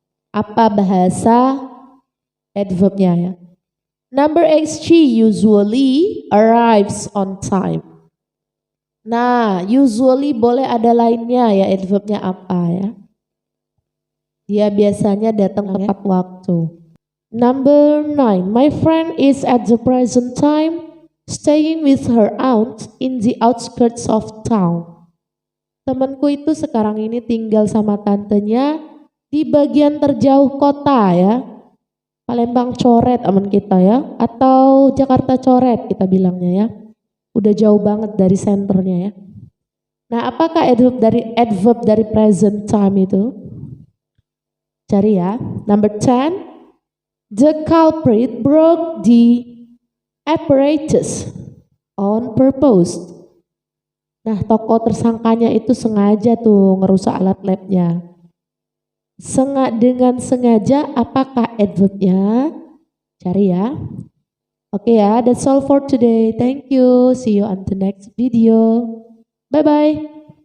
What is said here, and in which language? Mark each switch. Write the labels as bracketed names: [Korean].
[Indonesian] Apa bahasa adverbnya ya? [English] Number 8, she usually arrives on time. [Indonesian] Nah, usually boleh ada lainnya ya, adverbnya apa ya? Dia biasanya datang tepat waktu. [English] Number 9, my friend is at the present time staying with her aunt in the outskirts of town. [Indonesian] Temanku itu sekarang ini tinggal sama tantenya di bagian terjauh kota ya. Palembang coret aman kita ya, atau Jakarta coret kita bilangnya ya. Udah jauh banget dari senternya ya. Nah, apakah adverb dari present time itu? Cari ya. Number 10, the culprit broke the apparatus on purpose. Nah, tokoh tersangkanya itu sengaja tuh ngerusak alat labnya. Dengan sengaja, apakah adverbnya? Cari ya. [English] Oke ya, that's all for today. Thank you. See you on the next video. Bye-bye.